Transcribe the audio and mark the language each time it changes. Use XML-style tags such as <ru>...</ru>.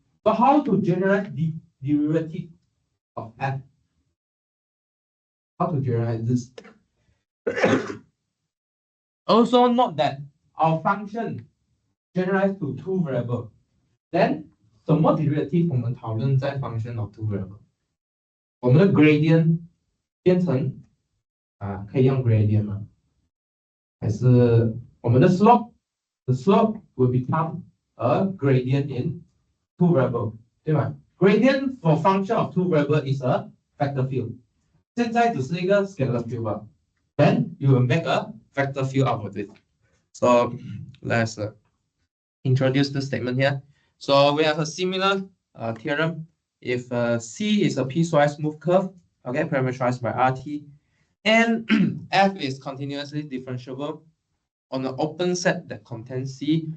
<en>So how to generalize the derivative of f? How to generalize this? Also note that our function generalized to two variable.</en> <zh>Then 什么 derivative 我们讨论在 function of two variable？我们的 gradient 变成可以用 gradient 吗？还是我们的 slope？</zh> <en>The slope will become a gradient in two variable，</en> <zh>对吗</zh> <en>？Gradient for function of two variable is a vector field。</en> <zh>现在只是一个 scalar field 吧。</zh> <en>Then you will make a vector field out of it. So let's introduce the statement here. So we have a similar theorem. If C is a piecewise smooth curve, okay, parameterized by RT, and F is continuously differentiable on an open set that contains C.</en>